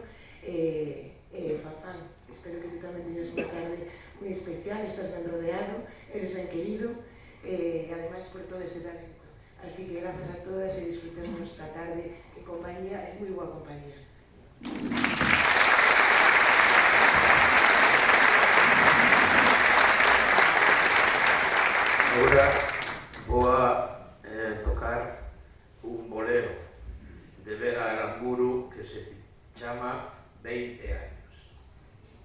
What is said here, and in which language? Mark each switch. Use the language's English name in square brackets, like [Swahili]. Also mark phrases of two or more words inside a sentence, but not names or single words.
[Galician] Fanfán, espero que tú tamén teñas unha tarde moi especial, estás ben rodeado, eres ben querido, e ademais por todo este talento. Así que grazas a todas e disfrutemos da tarde en compañía, en moi boa compañía. Agora vou a tocar un bolero de Vera Aramburu que se chama 20 años.